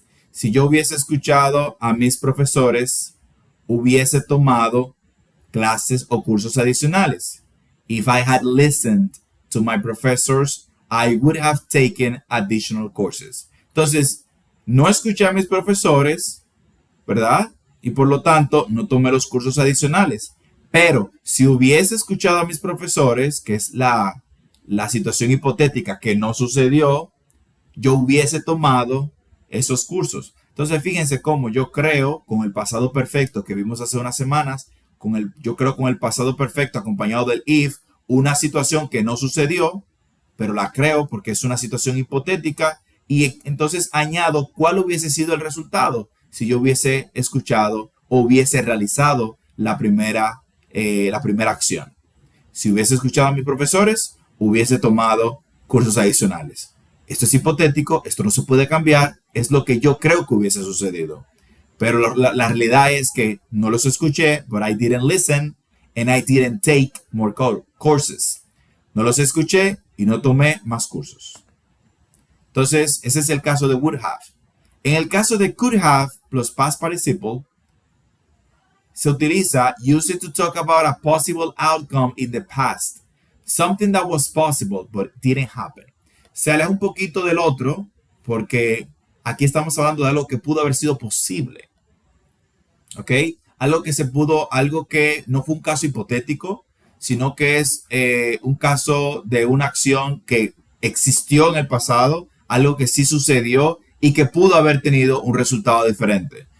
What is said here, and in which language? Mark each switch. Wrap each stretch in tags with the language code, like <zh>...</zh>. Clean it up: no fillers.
<es>Si yo hubiese escuchado a mis profesores, hubiese tomado clases o cursos adicionales.</es> <en>If I had listened to my professors, I would have taken additional courses.</en> <es>Entonces, no escuché a mis profesores, ¿verdad? Y por lo tanto, no tomé los cursos adicionales. Pero si hubiese escuchado a mis profesores, que es la situación hipotética que no sucedió, yo hubiese tomado esos cursos. Entonces, fíjense cómo yo creo con el pasado perfecto que vimos hace unas semanas, yo creo con el pasado perfecto acompañado del if, una situación que no sucedió, pero la creo porque es una situación hipotética y entonces añado cuál hubiese sido el resultado si yo hubiese escuchado o hubiese realizado la primera acción. Si hubiese escuchado a mis profesores, hubiese tomado cursos adicionales. Esto es hipotético, esto no se puede cambiar, es lo que yo creo que hubiese sucedido. Pero la realidad es que no los escuché,</es> <en>but I didn't listen and I didn't take more courses.</en> <es>No los escuché y no tomé más cursos. Entonces, ese es el caso de would have. En el caso de</es> <en>could have plus past participle,</en> <es>se utiliza</es> <en>use it to talk about a possible outcome in the past. Something that was possible but didn't happen.</en> <es>Se aleja un poquito del otro porque aquí estamos hablando de algo que pudo haber sido posible. ¿Ok? Algo que no fue un caso hipotético, sino que es un caso de una acción que existió en el pasado, algo que sí sucedió y que pudo haber tenido un resultado diferente.</es>